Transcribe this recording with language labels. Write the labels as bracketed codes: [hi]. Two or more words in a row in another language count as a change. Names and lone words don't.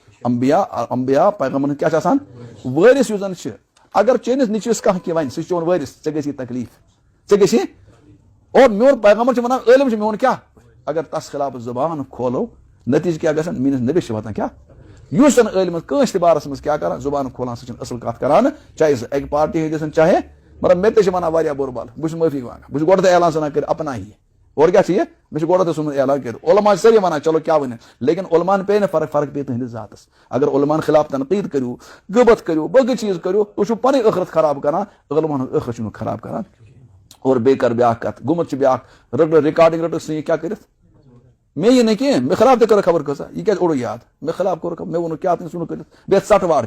[ks] انبیا پیغامن ہٕنٛدۍ کیاہ چھِ آسان وٲرِث یُس زن چھِ اگر چٲنِس نیٚچوِس کانٛہہ کینٛہہ وَنہِ سُہ چھُ چون وٲرِث ژےٚ گژھی تکلیٖف ژےٚ گژھی اور میون پیغامبر چھُ ونان عٲلم چھُ میون کیاہ اگر تس خلاف زبان کھولو نتیجہ کیاہ گژھان میٲنِس نبیس چھِ واتان کیاہ یُس زن عٲلم کٲنٛسہِ تہِ بارس منٛز کیاہ کران زبان کھولان سُہ چھُنہٕ اصل کتھ کران چاہے سُہ اکہِ پارٹی ہٕنٛدۍ ٲسِن چاہے مطلب مےٚ تہِ چھِ ونان واریاہ بُرٕ بال بہٕ چھُس معٲفی منٛگان بہٕ چھُس گۄڈٕ اعلان ژھٕنان کٔرِتھ [ur] اپنا ہی [ks] اور کیاہ چھُ یہِ مےٚ چھُ گۄڈٕ سُمت اعلان کٔرِتھ علماء چھِ سٲری ونان چلو کیاہ ؤنِو لیکن علماءن پیٚیہِ نہٕ فرق پیٚیہِ تُہنٛدِس ذاتس اگر علماءن خلاف تنقید کٔرِو غیبت کٔرِو باقٕے چیٖز کٔرِو تُہۍ چھِو پنٕنۍ ٲخرت خراب کران علماءن ہُنٛد ٲخرت چھُ نہٕ خراب کران اور بیٚیہِ کر بیاکھ کتھ گوٚمُت چھُ بیاکھ رِکاڈنگ رٔٹٕکھ ژٕ یہِ کیاہ کٔرِتھ مےٚ یہِ نہٕ کینٛہہ مےٚ خلاف تہِ کٔرٕکھ خبر کۭژاہ یہِ کیازِ اوڑُو یاد مےٚ خلاف کوٚرُکھ مےٚ ووٚنُکھ کیاہ تٔمِس ووٚنُکھ کٔرِتھ بیٚیہِ ژٹہٕ وار